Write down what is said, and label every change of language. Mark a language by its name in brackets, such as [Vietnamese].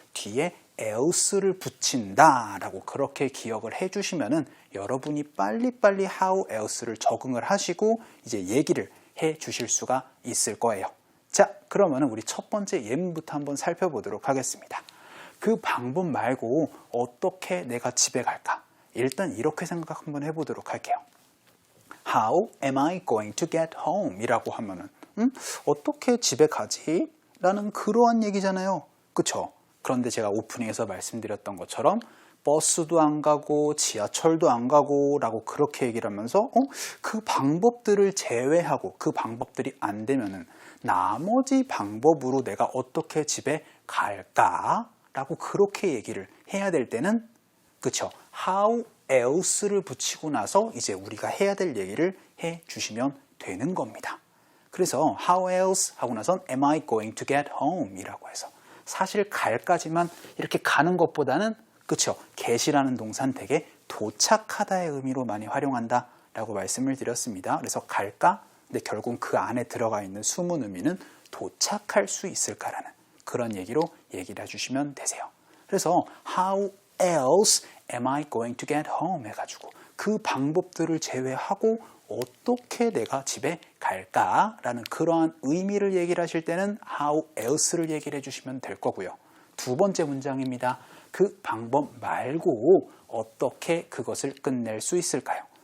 [Korean] 뒤에 else를 붙인다 라고 그렇게 기억을 해주시면은 여러분이 빨리빨리 [English] how else [Korean] 를 적응을 하시고 이제 얘기를 해 주실 수가 있을 거예요. 자, 그러면 우리 첫 번째 예문부터 한번 살펴보도록 하겠습니다. 그 방법 말고 어떻게 내가 집에 갈까? 일단 이렇게 생각 한번 해보도록 할게요. [English] How am I going to get home? [Korean] 이라고 하면은 어떻게 집에 가지? 라는 그러한 얘기잖아요. 그쵸? 그런데 제가 오프닝에서 말씀드렸던 것처럼 버스도 안 가고 지하철도 안 가고 라고 그렇게 얘기를 하면서 그 방법들을 제외하고 그 방법들이 안 되면은 나머지 방법으로 내가 어떻게 집에 갈까? 라고 그렇게 얘기를 해야 될 때는, 그쵸? [English] How else [Korean] 를 붙이고 나서 이제 우리가 해야 될 얘기를 해 주시면 되는 겁니다. 그래서 [English] how else [Korean] 하고 나선 [English] am I going to get home? [Korean] 이라고 해서 사실 갈까지만 이렇게 가는 것보다는, 그쵸? get이라는 동사는 되게 도착하다의 의미로 많이 활용한다 라고 말씀을 드렸습니다. 그래서 갈까? 근데 결국 그 안에 들어가 있는 숨은 의미는 도착할 수 있을까라는 그런 얘기로 얘기를 해주시면 되세요. 그래서 [English] how else am I going to get home? [Korean] 해가지고 그 방법들을 제외하고 어떻게 내가 집에 갈까? 라는 그러한 의미를 얘기를 하실 때는 [English] how else [Korean] 를 얘기를 해주시면 될 거고요. 두 번째 문장입니다. 그 방법 말고 어떻게 그것을 끝낼 수 있을까요?